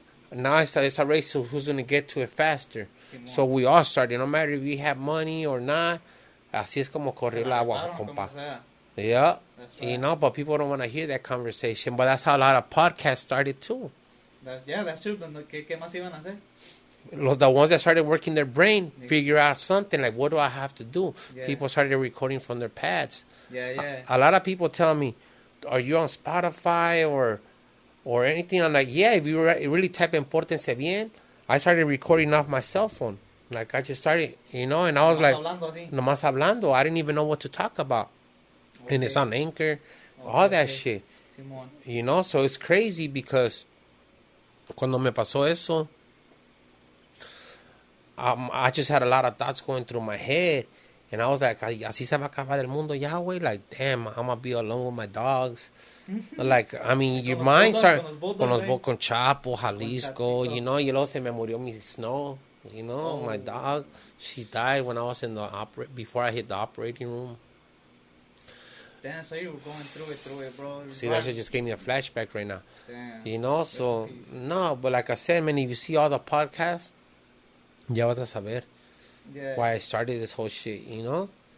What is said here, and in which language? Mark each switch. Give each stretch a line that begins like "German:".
English: Now it's a race to who's going to get to it faster. So we all started, no matter if we have money or not.
Spanish: Así es como corre el agua, compa.
English: Yeah. That's right. You know, but people don't want to hear that conversation. But that's how a lot of podcasts started too. That's true. But
Spanish: ¿qué más iban a hacer?
English: The ones that started working their brain, figure out something like, what do I have to do? Yeah. People started recording from their pads. Yeah. A lot of people tell me, are you on Spotify or anything? I'm like, yeah, if you really type in Portense Bien, I started recording off my cell phone. Like, I just started, you know, and I was like,
Spanish: nomás hablando.
English: I didn't even know what to talk about. Okay. And it's on Anchor, all that shit. Simón. You know, so it's crazy because
Spanish: cuando me pasó eso,
English: I just had a lot of thoughts going through my head. And I was like,
Spanish: así se va a acabar el mundo ya, güey.
English: Like, damn, I'm going to be alone with my dogs. Like, I mean, your
Spanish: Con los
English: mind bulldogs, start
Spanish: con los bulldogs, con Chapo, Jalisco, Chapito.
English: you know,
Spanish: y luego se me murió mi Snow,
English: you know, my dog. She died when I was in the before I hit the operating room. Damn, so you were going through it, bro. See, that shit just gave me a flashback right now. Damn. You know, so, no, but like I said, man, if you see all the podcasts,
Spanish: ya vas a saber
English: why I started this whole shit, you know?